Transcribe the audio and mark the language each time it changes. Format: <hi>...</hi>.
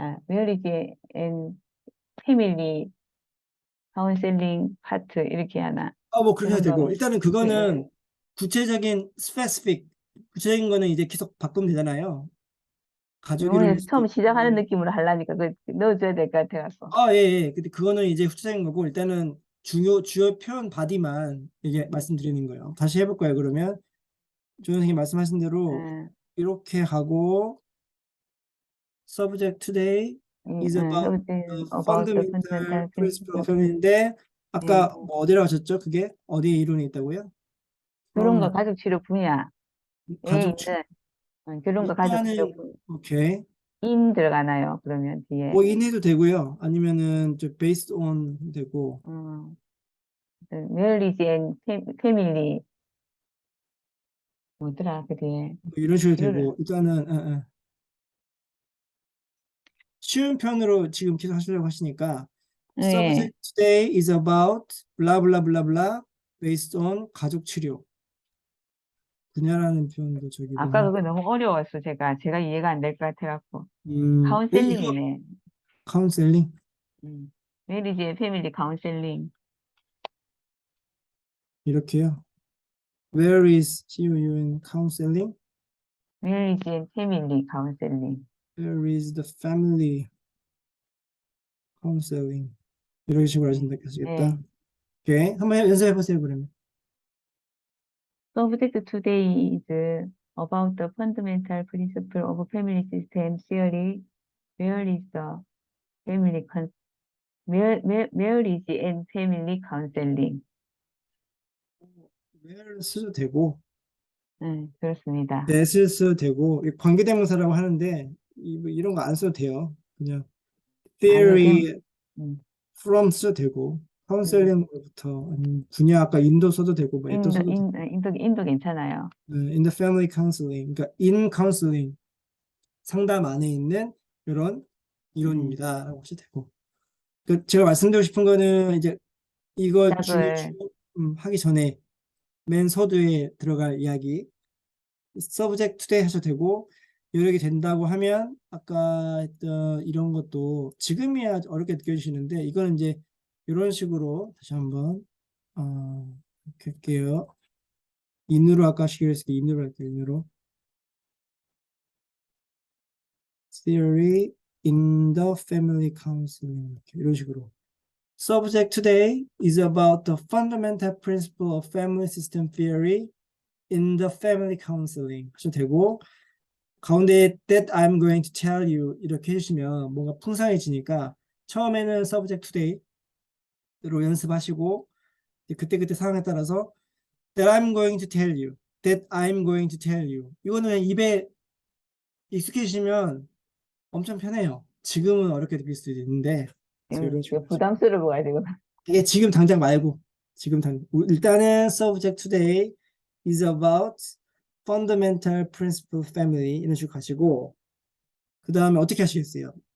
<en>marriage and family counseling part</en> <ko>이렇게 하나 뭐 그렇게 해도 그런 되고, 거. 일단은 그거는 구체적인 specific, 구체적인 거는 이제 계속 바꾸면 되잖아요. 가족 이름일 영어에서 수도 처음 시작하는 있고. 느낌으로 하려니까 그 넣어줘야 될 것 같아갖고. 예, 예. 근데 그거는 이제 후추적인 거고, 일단은 주요 표현 바디만 이게 말씀드리는 거예요. 다시 해볼까요, 그러면? 조 선생님 말씀하신 대로 예, 이렇게 하고,</ko> <en>subject today is about the about the fundamental fundamental principle principle. of family인데,</en> <ko>예. 아까 뭐 어디라고 하셨죠? 그게? 어디에 이론이 있다고요? 결혼과 가족 치료 분야에 가족 있는 결혼과 가족 치료 일단은, 오케이. 인 들어가나요? 그러면 뒤에 뭐 인해도 되고요. 아니면은 저</ko> <en>based on</en> <ko>되고.</ko> <en>marriage and family</en> <ko>뭐더라 그 뒤에 뭐 이런 식으로 치료를 되고. 일단은 쉬운 편으로 지금 계속 하시려고 하시니까 예.</ko> <en>subject today is about blah blah blah blah based on</en> <ko>가족 치료 분야라는 표현도 저기 아까 보면 그거 너무 어려웠어 제가 이해가 안 될 것 같아갖고 이거 카운셀링이네. 카운셀링</ko> <en>marriage and family counseling.</en> <ko>이렇게요.</ko> <en>Where is COU in counseling? marriage and family counseling. Where is the family counseling?</en> <ko>이런 식으로 예. 하시겠다. 오케이. 한번 연습해 보세요, 그러면.</ko> <en>Subject today is about the fundamental principle of family system theory. Where is the marriage and family counseling?</en> <ko>where 써도 되고 그렇습니다. that을 써도 되고 관계대명사라고 하는데 이런 거 안 써도 돼요. 그냥 아니요,</ko> <en>theory 음,</en> <ko>from 써도 되고 counseling부터 아니면 분야 아까 인도 써도 되고 뭐 또 써도 되고 인도 괜찮아요.</ko> <en>in the family counseling</en> <ko>그러니까</ko> <en>in counseling</en> <ko>상담 안에 있는 이런 이론입니다라고 하셔도 되고 그 제가 말씀드리고 싶은 거는 이제 이거 시작을 하기 전에 맨 서두에 들어갈 이야기 subject today 하셔도 되고 여러 개 된다고 하면 아까 했던 이런 것도 지금이야 어렵게 느껴지시는데 이거는 이제 이런 식으로 다시 한번 이렇게 할게요. 인으로 아까 하시기로 했을 때 인으로 할게요. 인으로</ko> <en>theory in the family counseling</en> <ko>이렇게 이런 식으로</ko> <en>subject today is about the fundamental principle of family system theory in the family counseling</en> <ko>하셔도 되고 가운데</ko> <en>that I'm going to tell you</en> <ko>이렇게 해주시면 뭔가 풍성해지니까 처음에는</ko> <en>subject today</en> <ko>로 연습하시고 그때그때 상황에 따라서 that I'm going to tell you, that I'm going to tell you 이거는 그냥 입에 익숙해지시면 엄청 편해요. 지금은 어렵게 느낄 수도 있는데 이런 식으로 부담스러워가지고. 이게 지금 당장 말고 일단은</ko> <en>subject today is about fundamental principle family</en> <ko>이런 식으로 가시고 그 다음에 어떻게 하시겠어요?</ko>